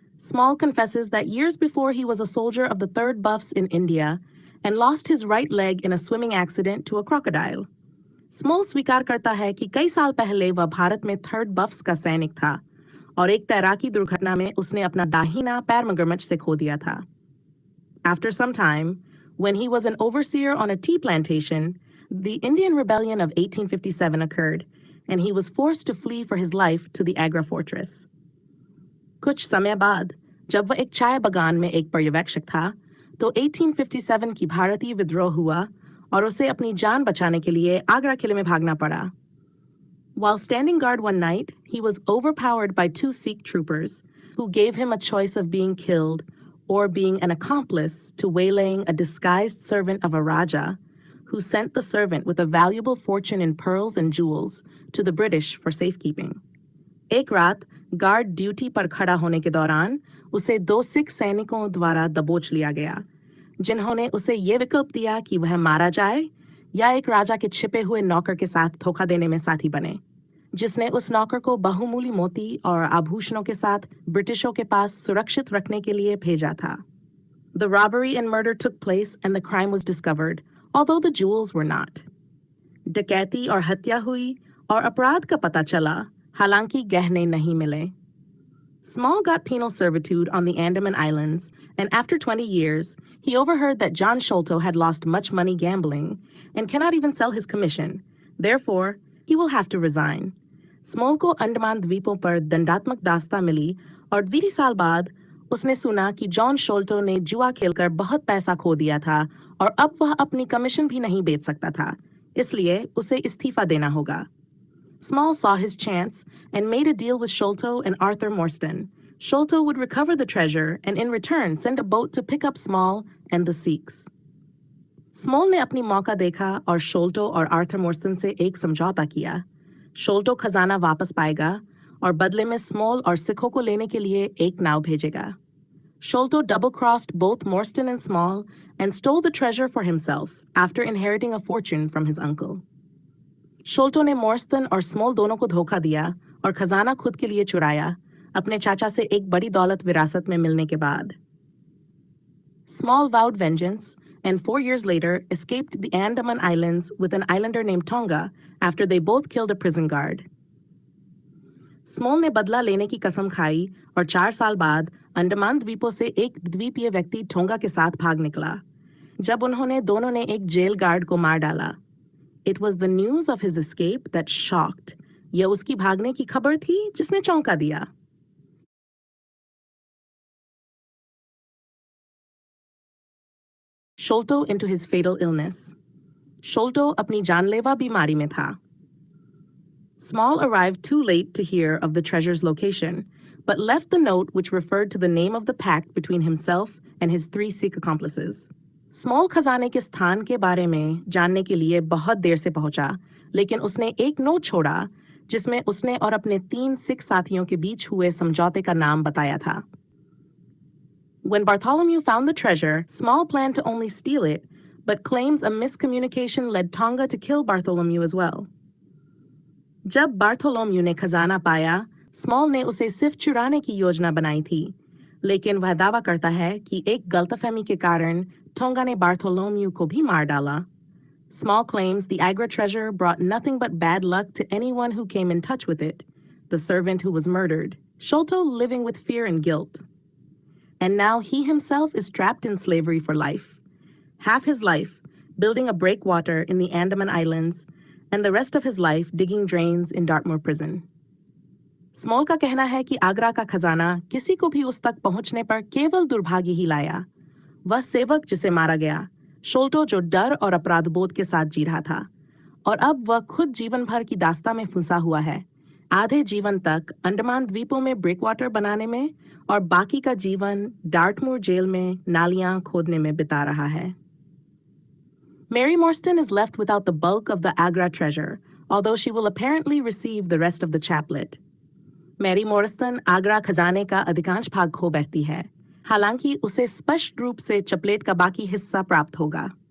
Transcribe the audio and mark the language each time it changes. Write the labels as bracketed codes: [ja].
[en] Small confesses that years before he was a soldier of the 3rd Buffs in India and lost his right leg in a swimming accident to a crocodile. [hi] Small स्वीकार करता है कि कई साल पहले वह भारत में 3rd Buffs का सैनिक था और एक तैराकी दुर्घटना में उसने अपना दाहिना पैर मगरमच्छ से खो दिया था. [en] After some time, when he was an overseer on a tea plantation, the Indian Rebellion of 1857 occurred, and he was forced to flee for his life to the Agra fortress. [hi] कुछ समय बाद, जब वह एक चाय बागान में एक पर्यवेक्षक था, तो 1857 की भारतीय विद्रोह हुआ और उसे अपनी जान बचाने के लिए आगरा किले में भागना पड़ा. [en] While standing guard one night, he was overpowered by 2 Sikh troopers who gave him a choice of being killed or being an accomplice to waylaying a disguised servant of a Raja who sent the servant with a valuable fortune in pearls and jewels to the British for safekeeping. [hi] एक रात guard duty पर खड़ा होने के दौरान उसे 2 सिख सैनिकों द्वारा दबोच लिया गया, जिन्होंने उसे ये विकल्प दिया कि वह मारा जाए या एक राजा के छिपे हुए नौकर के साथ धोखा देने में साथी बने, जिसने उस नौकर को बहुमूल्य मोती और आभूषणों के साथ ब्रिटिशों के पास सुरक्षित रखने के लिए भेजा था। [en] The robbery and murder took place and the crime was discovered, although the jewels were not. [hi] डकैती और हत्या हुई और अपराध का पता चला, हालांकि गहने नहीं मिले। [en] Small got penal servitude on the Andaman Islands, and after 20 years, he overheard that John Sholto had lost much money gambling and cannot even sell his commission. Therefore, he will have to resign. [hi] Small को अंडमान द्वीपों पर दंडात्मक दास्ता मिली और 20 साल बाद उसने सुना कि जॉन शोल्टो ने जुआ खेलकर बहुत पैसा खो दिया था और अब वह अपनी कमीशन भी नहीं बेच सकता था, इसलिए उसे इस्तीफा देना होगा। [en] Small saw his chance and made a deal with Sholto and Arthur Morstan. Sholto would recover the treasure and in return send a boat to pick up Small and the Sikhs. [hi] Small ने अपनी मौका देखा और Sholto और Arthur Morstan से एक समझौता किया। Sholto खजाना वापस पाएगा और बदले में Small और सिखों को लेने के लिए एक नाव भेजेगा। [en] Sholto double-crossed both Morstan and Small and stole the treasure for himself after inheriting a fortune from his uncle. [hi] शोल्टो ने मोर्स्टन और स्मॉल दोनों को धोखा दिया और खजाना खुद के लिए चुराया, अपने चाचा से एक बड़ी दौलत विरासत में मिलने के बाद। [en] Small vowed vengeance and 4 years later escaped the Andaman Islands with an islander named Tonga after they both killed a prison guard. [hi] Small ने बदला लेने की कसम खाई और 4 साल बाद अंडमान द्वीपों से एक द्वीपीय व्यक्ति टोंगा के साथ भाग निकला, जब उन्होंने दोनों ने एक जेल गार्ड को मार डाला। [en] It was the news of his escape that shocked. [hi] यह उसकी भागने की खबर थी जिसने चौंका दिया। [en] Sholto into his fatal illness. [hi] Sholto अपनी जानलेवा बीमारी में था। [en] Small arrived too late to hear of the treasure's location, but left the note which referred to the name of the pact between himself and his 3 Sikh accomplices. [hi] Small खजाने के स्थान के बारे में जानने के लिए बहुत देर से पहुंचा, लेकिन उसने एक नोट छोड़ा जिसमें उसने और अपने 3 सिख साथियों के बीच हुए समझौते का नाम बताया था। [en] When Bartholomew found the treasure, Small planned to only steal it, but claims a miscommunication led Tonga to kill Bartholomew as well. [hi] जब बार्थोलोम्यू ने खजाना पाया, Small ने उसे सिर्फ चुराने की योजना बनाई थी, लेकिन वह दावा करता है कि एक गलतफहमी के कारण Tonga ने Bartholomew को भी मार डाला। [en] Small claims the Agra treasure brought nothing but bad luck to anyone who came in touch with it, the servant who was murdered, Sholto living with fear and guilt. And now he himself is trapped in slavery for life. Half his life building a breakwater in the Andaman Islands, and the rest of his life digging drains in Dartmoor prison. [hi] Small का कहना है कि आगरा का खजाना किसी को भी उस तक पहुंचने पर केवल दुर्भाग्य ही लाया। वह सेवक जिसे मारा गया, शोल्टो जो डर और अपराधबोध के साथ जी रहा था, और अब वह खुद जीवन भर की दास्ता में फंसा हुआ है, आधे जीवन तक अंडमान द्वीपों में ब्रेकवाटर बनाने में और बाकी का जीवन डार्टमूर जेल में नालियां खोदने में बिता रहा है। [en] Mary Morstan is left without the bulk of the Agra treasure, although she will apparently receive the rest of the chaplet. [hi] Mary Morstan Agra खजाने का अधिकांश भाग खो बैठती है, हालांकि उसे स्पष्ट रूप से चपलेट का बाकी हिस्सा प्राप्त होगा।